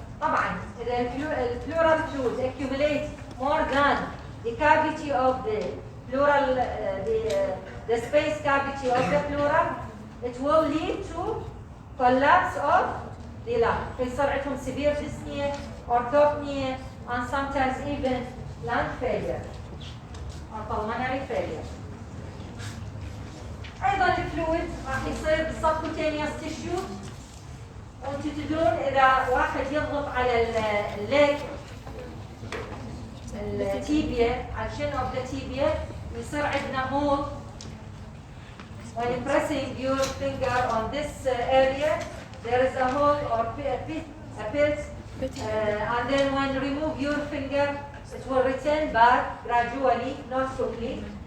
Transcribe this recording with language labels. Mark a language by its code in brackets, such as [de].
[ar] طبعا إذا [en] pleural fluid accumulate more than the cavity of the pleural, the space cavity of the pleural, it will lead to collapse of the lung. [ar] فيصير عندهم [en] severe dyspnea, orthopnea, and sometimes even lung failure or pulmonary failure. [ar] ايضا الفلويد راح يصير [en] بالسبكوتينيوس تيشيو. [ar] وانتم تدرون اذا واحد يضغط على الليج التيبيا على [en] الشن of the tibia [ar] يصير عندنا هول. [en] When pressing your finger on this area there is a hole or a pit and then when you remove your finger it will return back gradually, not quickly.